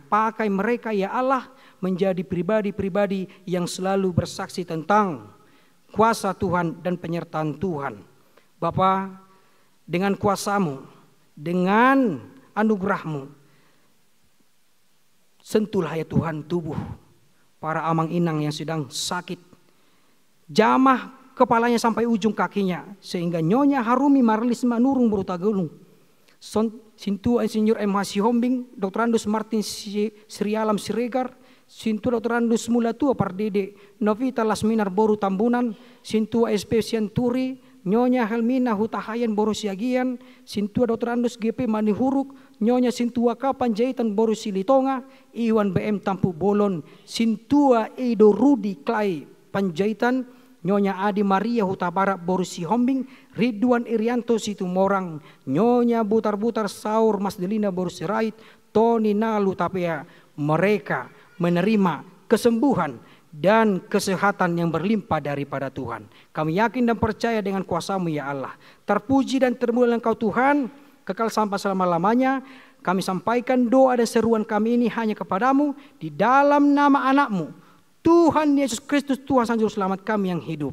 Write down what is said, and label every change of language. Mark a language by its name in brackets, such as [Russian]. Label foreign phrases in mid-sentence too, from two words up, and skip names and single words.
[Indonesian] Pakai mereka ya Allah menjadi pribadi-pribadi yang selalu bersaksi tentang kuasa Tuhan dan penyertaan Tuhan. Bapa, dengan kuasa-Mu, dengan anugerah-Mu, sentuhlah ya Tuhan tubuh para amang inang yang sedang sakit. Jamah kepalanya sampai ujung kakinya, sehingga Nyonya Harumi Marlis Manurung Berutagulung, Sintu Insinyur M.H. Sihombing, Dr. Andus Martin Sri Alam Siregar, Sintu Dr. Andus Mulatua Pardede, Novita Lasminar Boru Tambunan, Sintu SP Sianturi, Nyonya Helmina Hutahayan Boru Siagian, Sintu Dr. Andus GP Manihuruk, Nyonya Sintua Kapan Jaitan Boru Silitonga, Iwan BM Tampu Bolon, Sintua Edo Rudi Klai Panjaitan, Nyonya Adi Maria Huta Barat Boru Sihombing, Ridwan Irianto Situmorang, Nyonya Butar-Butar Saur Mas Delina Boru Sirait, Tony Nalu Tapea. Mereka menerima kesembuhan dan kesehatan yang berlimpah daripada Tuhan. Kami yakin dan percaya dengan kuasa-Mu ya Allah. Terpuji dan termulia Engkau Tuhan, kekal sampai selama-lamanya. Kami sampaikan doa dan seruan kami ini hanya kepadamu di dalam nama anak-Mu, Tuhan Yesus Kristus, Tuhan dan Juru Selamat kami yang hidup.